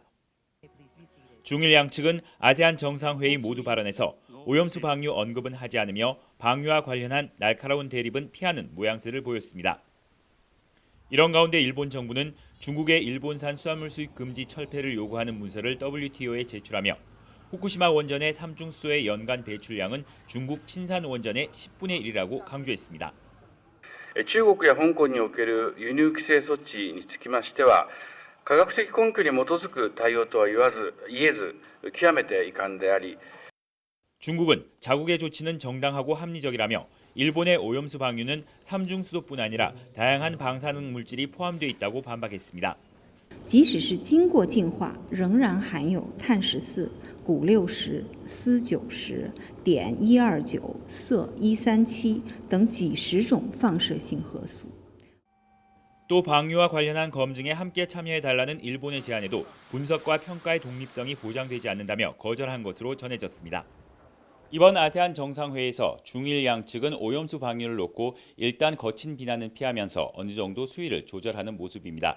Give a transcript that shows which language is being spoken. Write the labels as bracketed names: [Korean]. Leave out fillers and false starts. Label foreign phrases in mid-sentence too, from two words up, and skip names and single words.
[Korean] 중일 양측은 아세안 정상회의 모두 발언에서 오염수 방류 언급은 하지 않으며 방류와 관련한 날카로운 대립은 피하는 모양새를 보였습니다. 이런 가운데 일본 정부는 중국의 일본산 수산물 수입 금지 철폐를 요구하는 문서를 WTO에 제출하며 후쿠시마 원전의 삼중수소의 연간 배출량은 중국 친산 원전의 10분의 1이라고 강조했습니다. [Japanese] 中国や香港における輸入規制措置につきましては、科学的根拠に基づく対応とは言えず、極めて遺憾であり、 [Korean] 중국은 자국의 조치는 정당하고 합리적이라며 일본의 오염수 방류는 삼중수소뿐 아니라 다양한 방사능 물질이 포함되어 있다고 반박했습니다. [Chinese] 即使是经过净化，仍然含有碳14、钴60、锶90、碘129、铯137等几十种放射性核素。 [Korean] 또 방류와 관련한 검증에 함께 참여해달라는 일본의 제안에도 분석과 평가의 독립성이 보장되지 않는다며 거절한 것으로 전해졌습니다. 이번 아세안 정상회의에서 중일 양측은 오염수 방류를 놓고 일단 거친 비난은 피하면서 어느 정도 수위를 조절하는 모습입니다.